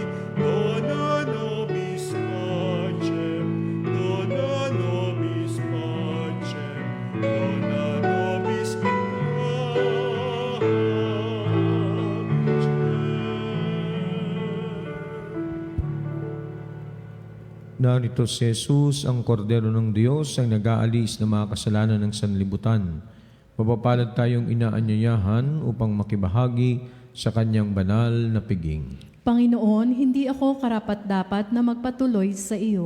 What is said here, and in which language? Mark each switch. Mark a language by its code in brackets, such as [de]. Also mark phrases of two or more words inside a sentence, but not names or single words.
[la] dona nobis pacem, dona nobis pacem, dona nobis pacem. [tl] Narito si Jesus, ang kordero ng Diyos, ang nag-aalis ng mga kasalanan ng sanlibutan. Mapapalad tayong inaanyayahan upang makibahagi sa kanyang banal na piging. Panginoon, hindi ako karapat-dapat na magpatuloy sa iyo.